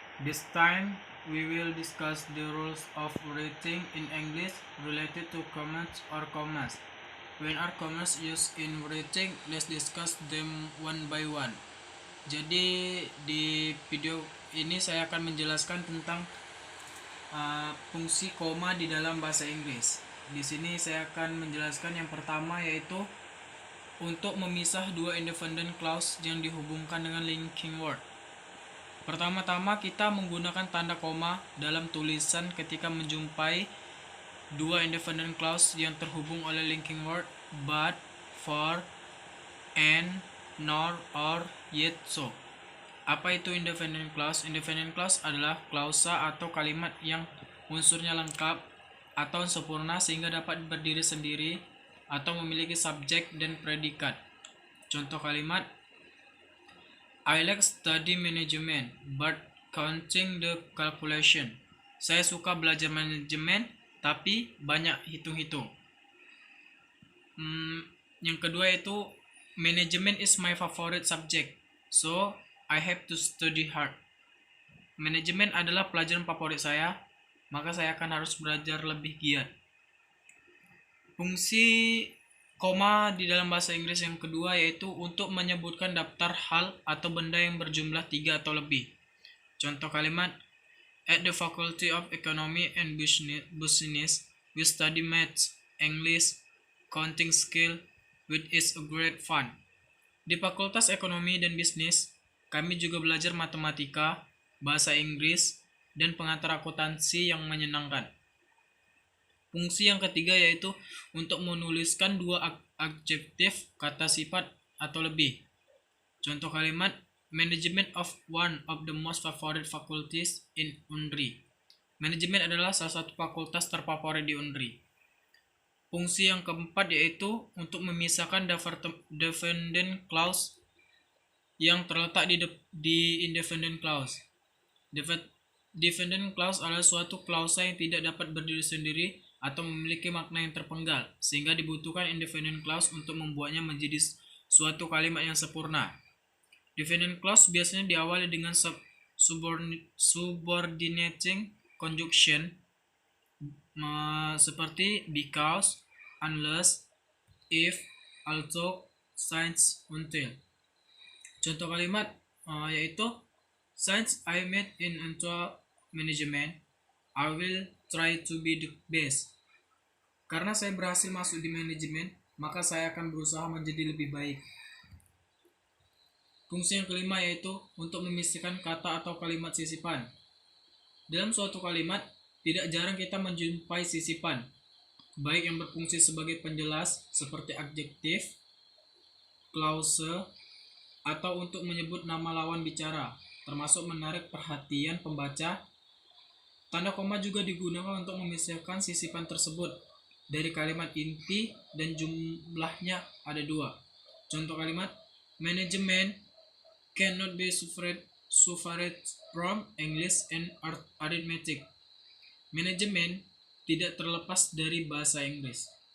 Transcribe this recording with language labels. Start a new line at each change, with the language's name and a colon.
English: This time we will discuss the rules of writing in English related to commas or commas. When are commas used in writing? Let's discuss them one by one.
Indonesian: Jadi di video ini saya akan menjelaskan tentang fungsi koma di dalam bahasa Inggris. Di sini saya akan menjelaskan yang pertama, yaitu untuk memisah dua independent clause yang dihubungkan dengan linking word. Pertama-tama kita menggunakan tanda koma dalam tulisan ketika menjumpai dua independent clause yang terhubung oleh linking word but, for, and, nor, or, yet, so. Apa itu independent clause? Independent clause adalah klausa atau kalimat yang unsurnya lengkap atau sempurna sehingga dapat berdiri sendiri atau memiliki subjek dan predikat. Contoh kalimat:
English: I like study management but counting the calculation.
Indonesian: Saya suka belajar manajemen tapi banyak hitung-hitung. Yang kedua itu
English: management is my favorite subject, so I have to study hard.
Indonesian: Manajemen adalah pelajaran favorit saya, maka saya akan harus belajar lebih giat. Fungsi koma di dalam bahasa Inggris yang kedua yaitu untuk menyebutkan daftar hal atau benda yang berjumlah 3 atau lebih. Contoh kalimat:
English: At the Faculty of Economy and Business, we study maths, English, counting skill, which is a great fun.
Indonesian: Di Fakultas Ekonomi dan Bisnis, kami juga belajar matematika, bahasa Inggris, dan pengatur akuntansi yang menyenangkan. Fungsi yang ketiga yaitu untuk menuliskan dua adjektif, kata sifat atau lebih. Contoh kalimat:
English: Management of one of the most favorite faculties in UNRI.
Indonesian: Manajemen adalah salah satu fakultas terfavorit di UNRI. Fungsi yang keempat yaitu untuk memisahkan dependent clause yang terletak di independent clause. Dependent clause adalah suatu klausa yang tidak dapat berdiri sendiri atau memiliki makna yang terpenggal, sehingga dibutuhkan independent clause untuk membuatnya menjadi suatu kalimat yang sempurna. Dependent clause biasanya diawali dengan subordinating conjunction seperti because, unless, if, although, since, until. Contoh kalimat yaitu
English: since I met in management, I will try to be the best.
Indonesian: Karena saya berhasil masuk di manajemen, maka saya akan berusaha menjadi lebih baik. Fungsi yang kelima yaitu untuk memisahkan kata atau kalimat sisipan. Dalam suatu kalimat, tidak jarang kita menjumpai sisipan, baik yang berfungsi sebagai penjelas seperti adjektif, klause, atau untuk menyebut nama lawan bicara, termasuk menarik perhatian pembaca. Tanda koma juga digunakan untuk memisahkan sisipan tersebut dari kalimat inti dan jumlahnya ada 2. Contoh kalimat:
English: Management cannot be separated from English and arithmetic.
Indonesian: Manajemen tidak terlepas dari bahasa Inggris.